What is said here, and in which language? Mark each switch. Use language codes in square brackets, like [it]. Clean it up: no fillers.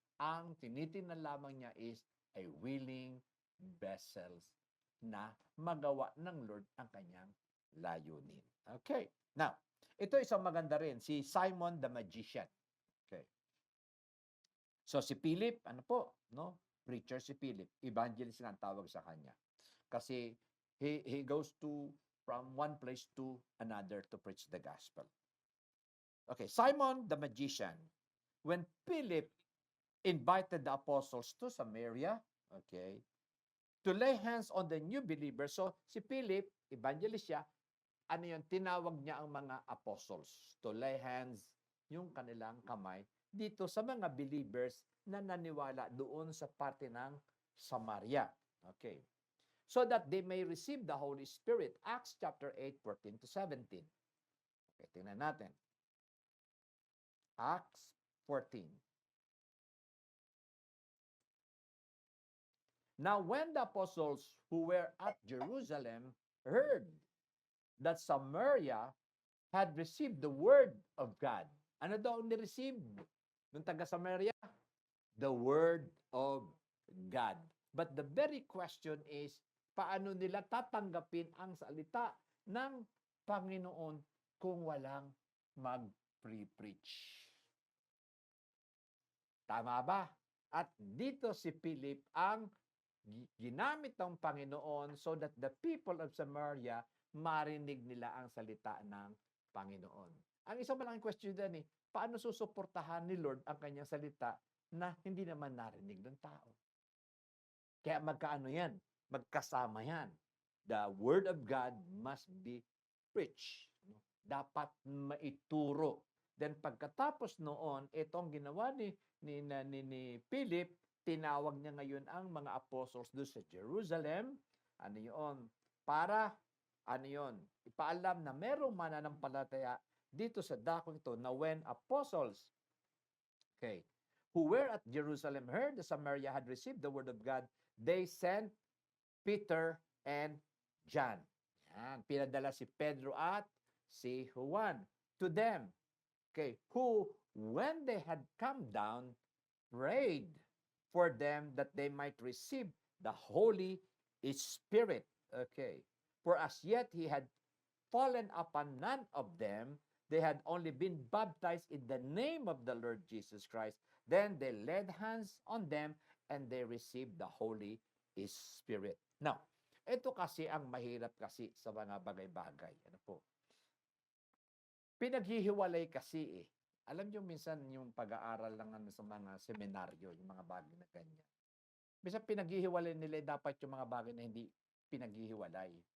[tl] Ang tinitingnan lamang niya [en] is a willing vessels [tl] na magawa ng Lord ang kanyang layunin. Okay. Now, ito isang maganda rin, si Simon the Magician. Okay. So si Philip, ano po, no? Preacher si Philip, evangelist nga ang tawag sa kanya. Kasi [en] he goes to from one place to another to preach the gospel. Okay, Simon the Magician. When Philip invited the apostles to Samaria, okay, to lay hands on the new believers. [tl] So si Philip, evangelist siya, ano yun, tinawag niya ang mga apostles [en] to lay hands [tl] yung kanilang kamay dito sa mga believers na naniwala doon sa parte ng Samaria. [en] Okay. So that they may receive the Holy Spirit. Acts chapter 8, 14 to 17. [tl] Okay, tingnan natin. Acts 14. [en] Now when the apostles who were at Jerusalem heard that Samaria had received the word of God. [tl] Ano daw ni-receive ng taga-Samaria? [en] The word of God. But the very question is, [tl] paano nila tatanggapin ang salita ng Panginoon kung walang mag-preach? Tama ba? At dito si Philip ang ginamit ng Panginoon [en] so that the people of Samaria [tl] marinig nila ang salita ng Panginoon. Ang isang malaking question din paano susuportahan ni Lord ang kanyang salita na hindi naman narinig ng tao? Kaya magkaano yan? Magkasama yan. [en] The Word of God must be preached. [tl] Dapat maituro. Then pagkatapos noon, itong ginawa ni Philip, tinawag niya ngayon ang mga apostles doon sa Jerusalem. Ano yun? Para, ano yun? Ipaalam na merong mananampalataya dito sa dakong ito na when apostles, okay, who were at Jerusalem heard that Samaria had received the word of God, they sent Peter and John. Yan, pinadala si Pedro at si Juan [en] to them. Okay, who, when they had come down, prayed for them that they might receive the Holy Spirit. Okay. For as yet he had fallen upon none of them. They had only been baptized in the name of the Lord Jesus Christ. Then they laid hands on them and they received the Holy Spirit. [tl] Now, ito kasi ang mahirap kasi sa mga bagay-bagay. Ano po? Pinaghihiwalay kasi Alam niyo minsan yung pag-aaral lang sa mga seminaryo, yung mga bagay na ganyan. Minsan pinaghihiwalay nila dapat yung mga bagay na hindi pinaghihiwalay.